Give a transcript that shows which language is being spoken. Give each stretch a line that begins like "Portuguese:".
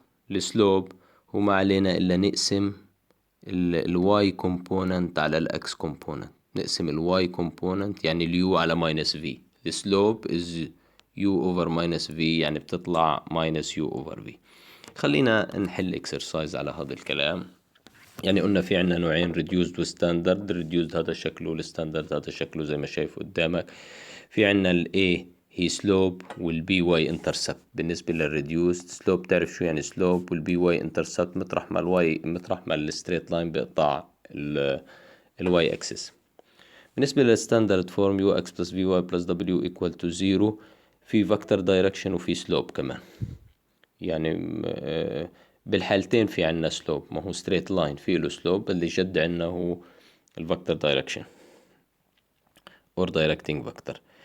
Arabic: السلوب هو ما علينا الا نقسم الواي كومبوننت على الاكس كومبوننت. نقسم الواي كومبوننت يعني اليو على ماينس في.
English: the slope is u over minus v
Arabic: يعني بتطلع
English: minus u over v.
Arabic: خلينا نحل exercise على هذا الكلام. يعني قلنا في عنا نوعين reduced و standard. reduced هذا شكله والستاندرد هذا شكله زي ما شايف قدامك. في عنا ال A هي slope وال B y intercept. بالنسبة للreduced slope تعرف شو يعني slope وال B y intercept مطرح ما الستريت لاين بيقطع ال y axis. بالنسبة للستاندرد فورم ux plus vy plus w equal to 0 في vector direction وفي slope كمان. يعني بالحالتين في عنا سلوب، ما هو ستريت لاين فيه له سلوب. اللي جد عنا هو الفكتور دايركشن
English: or directing vector.